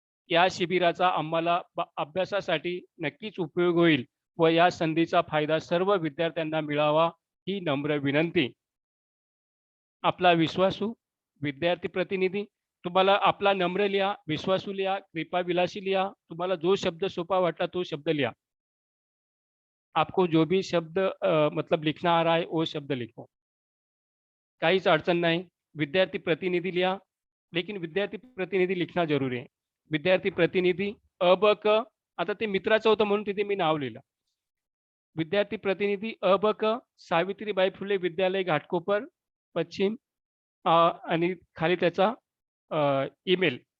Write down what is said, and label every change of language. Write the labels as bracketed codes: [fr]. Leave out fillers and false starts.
[mr] या शिबिराचा आम्हाला अभ्यासासाठी नक्कीच उपयोग होईल व या संधीचा फायदा सर्व विद्यार्थ्यांना मिळावा ही नम्र विनंती. आपला विश्वासू विद्यार्थी प्रतिनिधी. तुम्हाला आपला नम्र लिहा, विश्वासू लिहा, कृपाविलासी लिहा. तुम्हाला जो शब्द सोपा वाटला तो शब्द लिहा. [hi] आपको जो भी शब्द मतलब लिखना आ रहा है वो शब्द लिखो. [mr] काहीच अडचण नाही. विद्यार्थी प्रतिनिधी लिहा, [hi] लेकिन विद्यार्थी प्रतिनिधी लिखना जरूरी [mr] आहे. विद्यार्थी प्रतिनिधी अबक. आता ते मित्राचं होतं म्हणून तिथे मी नाव लिहिलं. विद्यार्थी प्रतिनिधी अबक सावित्रीबाई फुले विद्यालय घाटकोपर पश्चिम आणि खाली त्याचा ईमेल.